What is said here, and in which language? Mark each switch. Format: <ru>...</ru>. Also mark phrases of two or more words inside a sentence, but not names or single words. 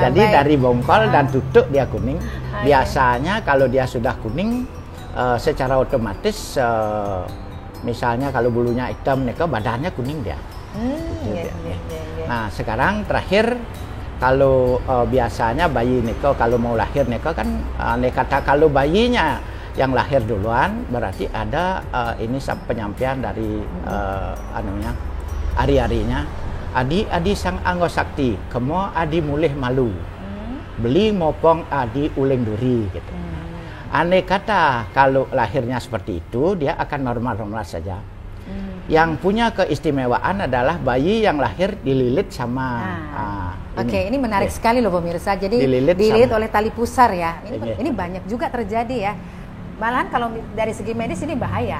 <id>Jadi dari bongkol dan tutuk dia kuning. Biasanya kalau dia sudah kuning secara otomatis misalnya kalau bulunya hitam neko badannya kuning dia. Nah, sekarang terakhir kalau biasanya bayi niko kalau mau lahir niko kan kata kalau bayinya yang lahir duluan berarti ada ini penyampaian dari ari-arinya.</id> <ban>Adi sang anggo sakti, kemo adi mulih malu. Beli mopong adi uling duri gitu.</ban> <id>Andai kata kalau lahirnya seperti itu dia akan normal-normal saja. Yang punya keistimewaan adalah bayi yang lahir dililit sama ini menarik sekali loh pemirsa. Jadi dililit oleh tali pusar ya. Ini banyak juga terjadi ya. Malahan kalau dari segi medis ini bahaya.</id>